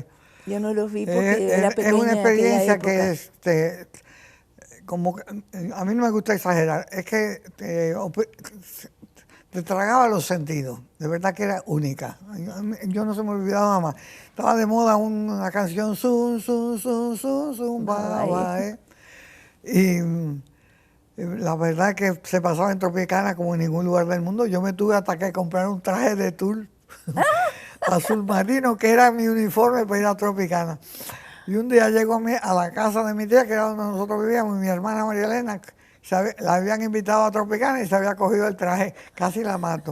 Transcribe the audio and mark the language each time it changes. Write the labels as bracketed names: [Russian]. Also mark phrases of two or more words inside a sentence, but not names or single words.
[Spanish] Yo no los vi porque era pequeña. Es una experiencia en aquella que como a mí no me gusta exagerar, es que te tragaba los sentidos, de verdad que era única. Yo no se me olvidaba nada más. Estaba de moda una canción, sun, sun, sun, sun, sun, ba, ba, y la verdad que se pasaba en Tropicana como en ningún lugar del mundo. Yo me tuve hasta que comprar un traje de tul azul marino, que era mi uniforme para ir a Tropicana. Y un día llego a la casa de mi tía, que era donde nosotros vivíamos, y mi hermana María Elena, la habían invitado a Tropicana y se había cogido el traje, casi la mato.